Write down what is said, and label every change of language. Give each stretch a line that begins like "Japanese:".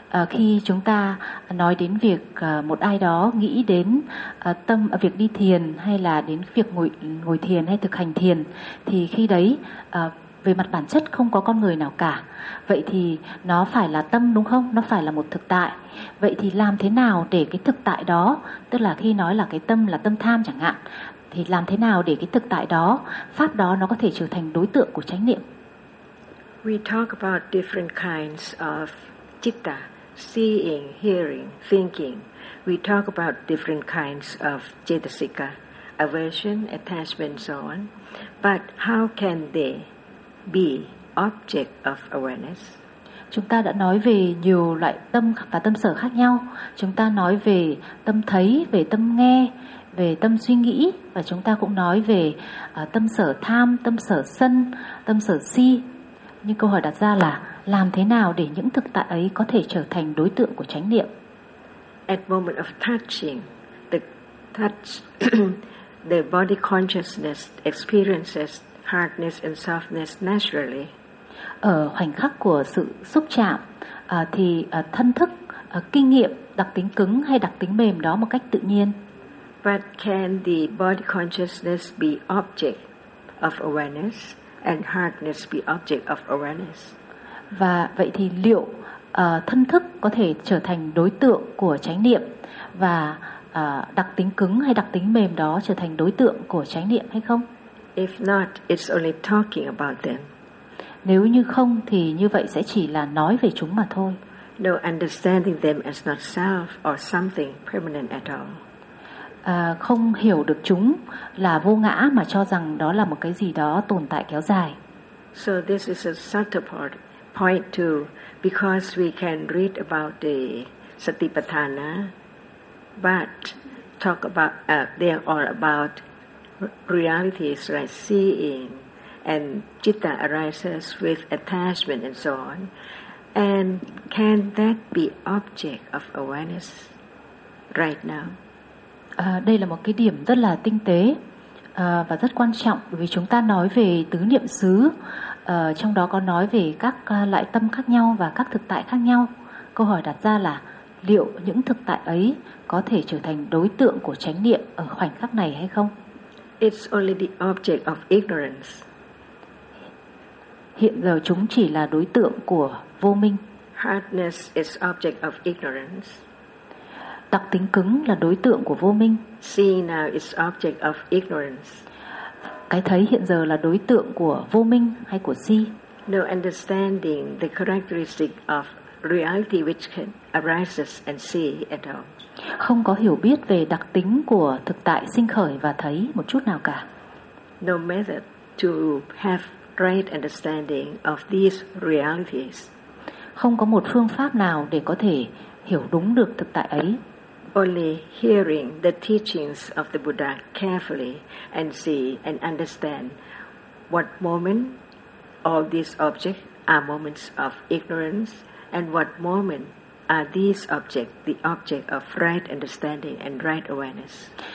Vietnamese: Khi chúng ta nói đến việc một ai đó nghĩ đến tâm việc đi thiền, hay là đến việc ngồi thiền hay thực hành thiền, thì khi đấy về mặt bản chất không có con người nào cả. Vậy thì nó phải là tâm đúng không? Nó phải là một thực tại. Vậy thì làm thế nào để cái thực tại đó, tức là khi nói là cái tâm là tâm tham chẳng hạn, thì làm thế nào để cái thực tại đó, pháp đó nó có thể trở thành đối tượng của chánh niệm?
English: We talk about different kinds of citta. Seeing, hearing, thinking, we talk about different kinds of cetasika, aversion, attachment, so on. But how can they be object of awareness?
Vietnamese: Chúng ta đã nói về nhiều loại tâm và tâm sở khác nhau. Chúng ta nói về tâm thấy, về tâm nghe, về tâm suy nghĩ, và chúng ta cũng nói về tâm sở tham, tâm sở sân, tâm sở si. Nhưng câu hỏi đặt ra là làm thế nào để những thực tại ấy có thể trở thành đối tượng của chánh niệm?
English: At moment of touching, the touch, the body consciousness experiences hardness and softness naturally.
Vietnamese: Ở khoảnh khắc của sự xúc chạm, thì thân thức kinh nghiệm đặc tính cứng hay đặc tính mềm đó một cách tự nhiên.
English: But can the body consciousness be object of awareness and hardness be object of awareness?
Vietnamese: Và vậy thì liệu thân thức có thể trở thành đối tượng của chánh niệm, và đặc tính cứng hay đặc tính mềm đó trở thành đối tượng của chánh niệm hay không?
English: If not, it's only talking about them.
Vietnamese: Nếu như không thì như vậy sẽ chỉ là nói về chúng mà thôi.
English: No, understanding them as not self or something permanent at all.
Vietnamese: Không hiểu được chúng là vô ngã mà cho rằng đó là một cái gì đó tồn tại kéo dài.
English: So this is a subtle point to because we can read about the Satipatthana, but talk about they are about realities like seeing and citta arises with attachment and so on. And can that be object of awareness right now?
Vietnamese: Đây là một cái điểm rất là tinh tế và rất quan trọng vì chúng ta nói về tứ niệm xứ, trong đó có nói về các loại tâm khác nhau và các thực tại khác nhau. Câu hỏi đặt ra là liệu những thực tại ấy có thể trở thành đối tượng của chánh niệm ở khoảnh khắc này hay không?
English: It's only the object of ignorance.
Vietnamese: Hiện giờ chúng chỉ là đối tượng của vô minh.
English: Hardness is object of ignorance.
Vietnamese: Đặc tính cứng là đối tượng của vô minh.
English: Seeing now is object of ignorance.
Vietnamese: Cái thấy hiện giờ là đối tượng của vô minh hay của si.
English: No understanding the characteristic of reality which can arises and see at all.
Vietnamese: Không có hiểu biết về đặc tính của thực tại sinh khởi và thấy một chút nào cả.
English: No method to have right understanding of these realities.
Vietnamese: Không có một phương pháp nào để có thể hiểu đúng được thực tại ấy.
English: Only hearing the teachings of the Buddha carefully and see and understand what moment all these objects are moments of ignorance and what moment are these objects the object of right understanding and right awareness.